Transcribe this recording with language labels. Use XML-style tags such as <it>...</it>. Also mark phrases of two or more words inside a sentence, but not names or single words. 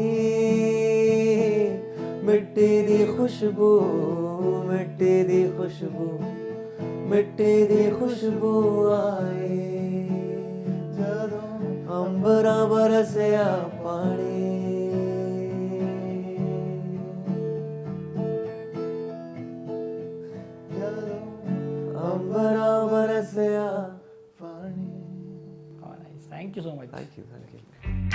<pa>ਮਿੱਟੀ ਦੀ ਖੁਸ਼ਬੂ ਮਿੱਟੀ ਦੀ ਖੁਸ਼ਬੂ ਮਿੱਟੀ ਦੀ ਖੁਸ਼ਬੂ ਆਈ ਜਦੋਂ ਅੰਬਰਾਂ ਬਰਸਿਆ ਪਾਣੀ ਅੰਬਰਾਂ ਬਰਸਿਆ ਪਾਣੀ.</pa> <en>Oh, nice. Thank you so much. Thank you.</en>